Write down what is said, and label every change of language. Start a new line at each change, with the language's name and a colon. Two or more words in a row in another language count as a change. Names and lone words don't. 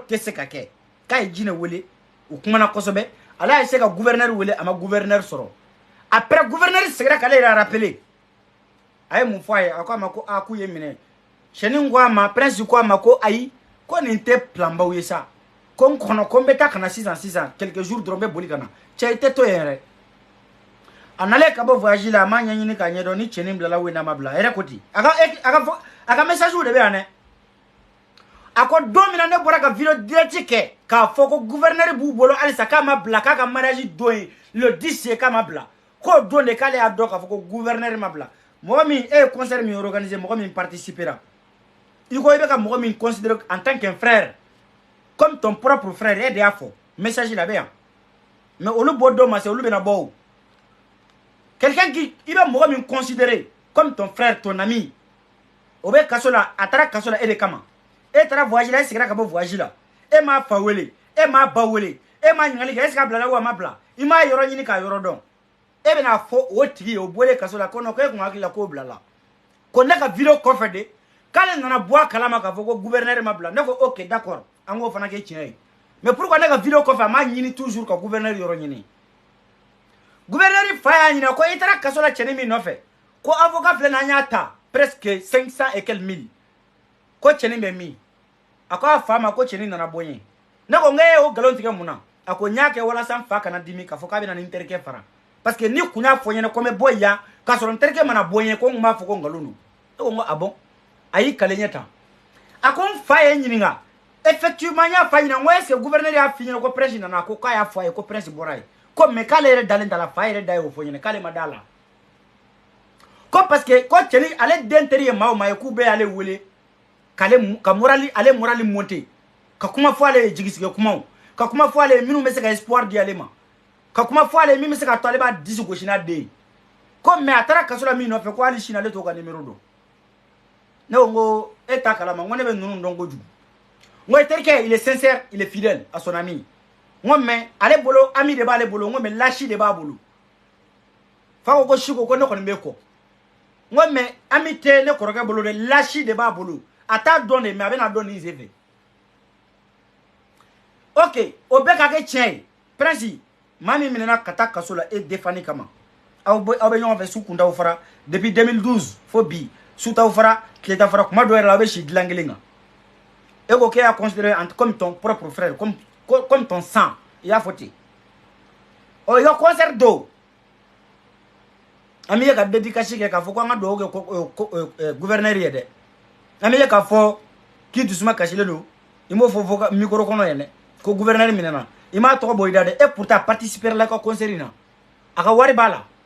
Bambara: tɛ se ka kɛ k'a ye Jine wele u kumana kosɛbɛ ale y'a se ka gouverneur wele a ma gouverneur sɔrɔ après gouverneur segira k'ale yɛrɛ rappeler a ye mun fɔ a ye a ko a ma ko k'u ye minɛ cɛnin ko a ma prince ko a ma ko ayi ko nin tɛ plan baw ye sa ko n kɔnɔ ko n bɛ taa ka na sisan
French: quelques jours
Bambara: dɔrɔn n bɛ boli ka na cɛ i tɛ to yen yɛrɛ a nalen ka bɔ voyage la a m'a ɲɛɲini k'a ɲɛdɔn ni cɛnin bilala wo n'a ma bila a yɛrɛ ko ten a ka message de bɛ yan dɛ a ko don min na ne bɔra ka video direct kɛ k'a fɔ ko gouverneur b'u bolo halisa k'a ma bila k'a ka mariage don ye le 10 ye k'a ma bila k'o don de k'ale y'a dɔn k'a fɔ ko gouverneur ma bila mɔgɔ min e ye concert min organiser mɔgɔ min participera i ko i bɛ ka mɔgɔ min
French: considérer en tant qu'un frère comme ton propre frère
Bambara: e de y'a fɔ message la bɛ yan mais olu bɔ don ma se olu bɛna bɔ o
French: quelqu'un qui
Bambara: i bɛ mɔgɔ min
French: considérer comme ton frère ton ami
Bambara: o bɛ kaso la a taara kaso la e de kama e taara voyage la e seginna ka bɔ voyage la e m'a fa wele e m'a ba wele e m'a ɲininkali kɛ
French: est ce que
Bambara: a bilala ou a ma bila i m'a yɔrɔ ɲini k'a yɔrɔ dɔn e bɛna fɔ o tigi ye o bɔlen kaso la ko non ko e kun hakili la k'o bilala ko ne ka video kɔfɛ de k'ale nana bɔ a kalama k'a fɔ ko gouverneur ma bila ne ko
French: ok d'accord
Bambara: an k'o fana kɛ tiɲɛ ye
French: mais pourquoi
Bambara: ne ka video kɔfɛ a m'a ɲini toujours ka gouverneur yɔrɔ ɲini gouverneur fa y'a ɲininka ko i taara kaso la cɛnin min nɔfɛ ko avocat filɛ nin an y'a ta
French: presque 500 et quelques mille
Bambara: ko cɛnin bɛ min a ko a fa ma ko cɛnin nana bɔ yen ne ko n k'e o nkalon tigɛ mun na a ko n y'a kɛ walasa n fa kana dimi k'a fɔ k'a bɛna ni n terikɛ fara
French: parce que
Bambara: ni kun y'a fɔ ɲɛna ko n bɛ bɔ yan k'a sɔrɔ n terikɛ mana bɔ yen ko n kun b'a fɔ ko nkalon don ne ko n ko
French: ah bon
Bambara: a y'i kale ɲɛ tan a ko n fa ye n ɲininka effectivement n y'a fa ɲininka n ko
French: est ce que
Bambara: gouverneur y'a f'i ɲɛna ko prince nana ko k'a y'a fɔ a ye ko prince bɔra ye ko mais k'ale yɛrɛ dalen t'a la fa yɛrɛ da ye o fɔ ɲɛna k'ale ma da la ko
French: parce que
Bambara: ko cɛnin ale den teri ye maa o maa ye k'u bɛɛ y'ale wele ka morali ale morali monter ka kuma fɔ ale ye jigisigi kumaw ka kuma fɔ ale ye minnu bɛ se ka espoir di ale ma ka kuma fɔ ale ye min bɛ se ka to ale b'a disi gosi n'a den ye ko mais a taara kaso la min nɔfɛ ko hali sini ale t'o ka numéro dɔn ne ko n ko e t'a kalama n ko ne bɛ ninnu dɔn kojugu n ko terikɛ
French: il est sincère il est fidèle à son ami
Bambara: n ko mais ale bolo ami de b'ale bolo n ko
French: mais lâche
Bambara: de b'a bolo fa ko siko ko ne kɔni bɛ kɔ n ko
French: mais ami
Bambara: tɛ ne kɔrɔkɛ bolo de lâche de b'a bolo a t'a dɔn de mais a bɛna dɔn nin sen fɛ ok o bɛɛ ka kɛ tiɲɛ ye prince maa min minɛna ka taa kaso la e défendre kama aw bɛ ɲɔgɔn fɛ su kuntaw fara depuis 2012 fo bi su taw fara tile ta fara kuma dɔ yɛrɛ la aw bɛ si dilan kelen kan e ko k'e y'a
French: considéré comme ton propre frère comme ton sang
Bambara: i y'a fɔ ten ɔ i ka concert do an bɛ ye ka dédicace kɛ k'a fɔ ko an ka dugawu kɛ gouverneur ye dɛ an bɛ ye k'a fɔ k'i dusuma kasilen don i m'o fɔ micro kɔnɔ yɛrɛ dɛ ko gouverneur minɛna i m'a tɔgɔ bɔ i da dɛ e pourtant participer la i ka concert in na a ka wari b'a la